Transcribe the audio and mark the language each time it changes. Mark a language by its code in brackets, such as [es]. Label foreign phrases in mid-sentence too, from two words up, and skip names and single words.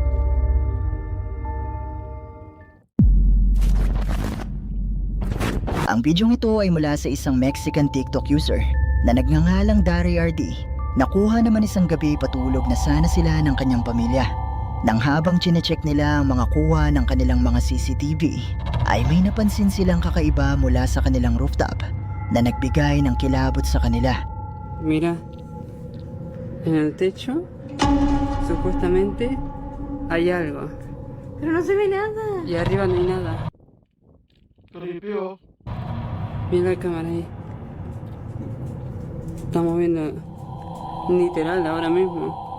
[tl] Ang bidyong ito ay mula sa isang Mexican TikTok user na nagngangalang Dari RD. Nakuha naman isang gabi patulog na sana sila ng kanyang pamilya. Nang habang chinecheck nila ang mga kuha ng kanilang mga CCTV, ay may napansin silang kakaiba mula sa kanilang rooftop na nagbigay ng kilabot sa kanila. [es] Mira, en el techo supuestamente hay algo. Pero no se ve nada. Y arriba no hay nada. [en] Creepy oh. [es] Mira la cámara ahí. Estamos viendo literal ahora mismo.